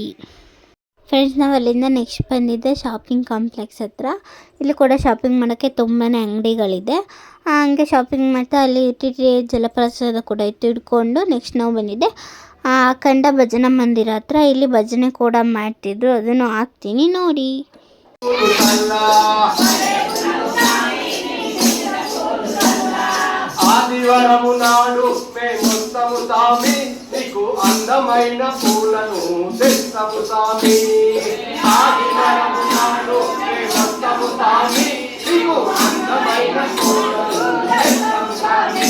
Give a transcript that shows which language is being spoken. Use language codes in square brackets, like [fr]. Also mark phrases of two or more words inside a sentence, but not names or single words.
[kn] ಫ್ರೆಂಡ್ಸ್, ನಾವು ಅಲ್ಲಿಂದ ನೆಕ್ಸ್ಟ್ ಬಂದಿದ್ದೆ [en] shopping complex [kn] ಹತ್ರ. ಇಲ್ಲಿ ಕೂಡ ಶಾಪಿಂಗ್ ಮಾಡೋಕ್ಕೆ ತುಂಬಾ ಅಂಗಡಿಗಳಿದೆ. ಹಂಗೆ ಶಾಪಿಂಗ್ ಮಾಡ್ತಾ ಅಲ್ಲಿ TTD ಜಲಪ್ರಸಾದ ಕೂಡ ಇತ್ತು. ಇಟ್ಕೊಂಡು ನೆಕ್ಸ್ಟ್ ನಾವು ಬಂದಿದ್ದೆ ಅಖಂಡ ಭಜನಾ ಮಂದಿರ ಹತ್ರ. ಇಲ್ಲಿ ಭಜನೆ ಕೂಡ ಮಾಡ್ತಿದ್ರು, ಅದನ್ನು ಹಾಕ್ತೀನಿ ನೋಡಿ. [te] ఆదివరము నాడు మేమొస్తాము సామి, నీకు అందమైన పూలను తెస్తాము సామి. ఆదివరము నాడు మేమొస్తాము సామి, నీకు అందమైన పూలను తెస్తాము సామి.